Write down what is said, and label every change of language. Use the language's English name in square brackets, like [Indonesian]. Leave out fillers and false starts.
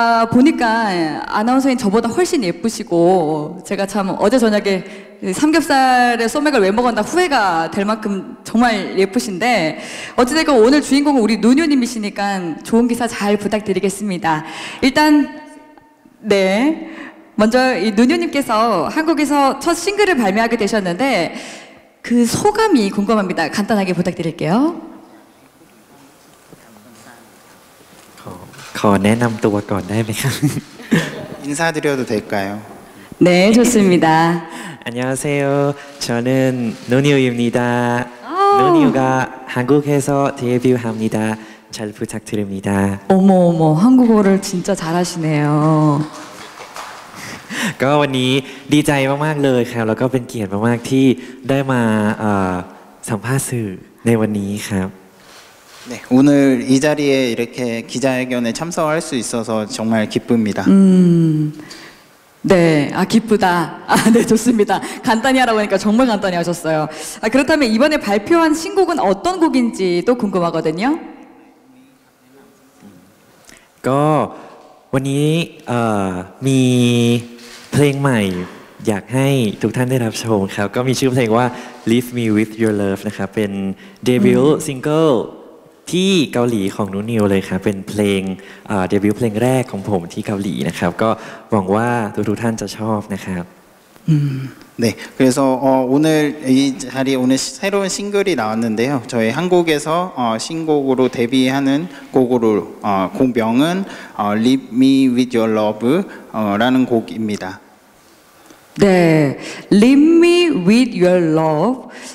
[Korean] 보니까 아나운서인 저보다 훨씬 예쁘시고, 제가 참 어제 저녁에 삼겹살에 소맥을 왜 먹었나 후회가 될 만큼 정말 예쁘신데, 어찌됐건 오늘 주인공은 우리 누뉴님이시니까 좋은 기사 잘 부탁드리겠습니다. 일단 네, 먼저 이 누뉴님께서 한국에서 첫 싱글을 발매하게 되셨는데 그 소감이 궁금합니다. 간단하게 부탁드릴게요. [Thai] ขอแนะนำตัวก่อนได้ไหมครับ [Korean] 인사드려도 될까요? 네, 좋습니다. 안녕하세요. 저는 노니우입니다. 노니우가 한국에서 데뷔합니다. 잘 부탁드립니다. 어머, 한국어를 진짜 잘하시네요. [Thai] ก็วันนี้ดีใจมากๆเลยครับแล้วก็เป็นเกียรติมากๆที่ได้มาสัมภาษณ์สื่อในวันนี้ครับ [Korean] 네, 오늘 이 자리에 이렇게 기자회견에 참석할 수 있어서 정말 기쁩니다. 네, 기쁘다. 네, 좋습니다. 간단히 하라고 하니까 정말 간단히 하셨어요. 그렇다면 이번에 발표한 신곡은 어떤 곡인지 또 궁금하거든요. [Thai] ก็วันนี้มีเพลงใหม่อยากให้ทุกท่านได้รับชมครับก็มีชื่อเพลงว่า Leave Me With Your Love นะครับเป็นเดบิวต์ซิงเกิลที่เกาหลีของนุนิวเลยครับเป็นเพลงเดบิวต์เพลงแรกของผมที่เกาหลีนะครับก็หวังว่าทุกท่านจะชอบนะครับ [Korean] 네, 그래서 오늘 이 자리에 오늘 새로운 싱글이 나왔는데요. 저희 한국에서 신곡으로 데뷔하는 곡으로 곡명은 Leave Me With Your Love 라는 곡입니다. 네, Leave Me With Your Love.